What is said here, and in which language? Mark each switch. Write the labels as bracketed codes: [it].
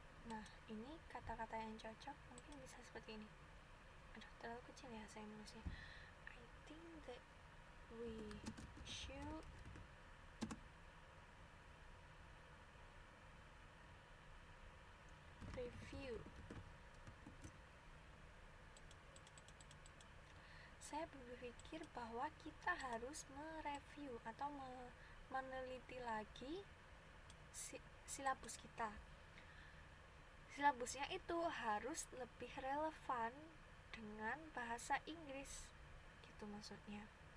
[id] Nah, ini kata-kata yang cocok mungkin bisa seperti ini. Aduh, terlalu kecil ya saya nulisnya. [en] I think that we should review. [id] Saya berpikir bahwa kita harus mereview atau meneliti lagi silabus kita. Silabusnya itu harus lebih relevan dengan bahasa Inggris, gitu maksudnya.